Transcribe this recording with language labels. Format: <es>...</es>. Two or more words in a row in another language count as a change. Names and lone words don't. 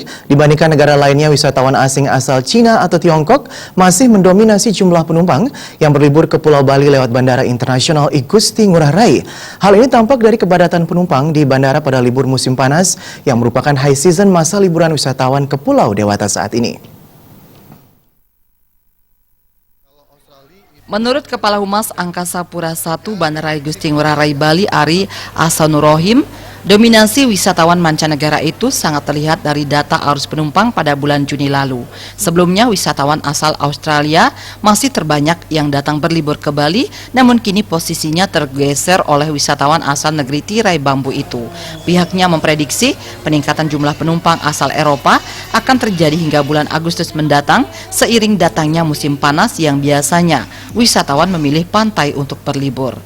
<id>Dibandingkan negara lainnya, wisatawan asing asal Cina atau Tiongkok masih mendominasi jumlah penumpang yang berlibur ke Pulau Bali lewat Bandara Internasional Igusti Ngurah Rai. Hal ini tampak dari kepadatan penumpang di bandara pada libur musim panas yang merupakan</id> <en>high season</en> <id>masa liburan wisatawan ke Pulau Dewata saat ini. Menurut Kepala Humas Angkasa Pura I Bandara Igusti Ngurah Rai Bali, Ari Ahsanurohim, dominasi wisatawan mancanegara itu sangat terlihat dari data arus penumpang pada bulan Juni lalu. Sebelumnya wisatawan asal Australia masih terbanyak yang datang berlibur ke Bali, namun kini posisinya tergeser oleh wisatawan asal negeri tirai bambu itu. Pihaknya memprediksi peningkatan jumlah penumpang asal Eropa akan terjadi hingga bulan Agustus mendatang seiring datangnya musim panas yang biasanya wisatawan memilih pantai untuk berlibur.</id>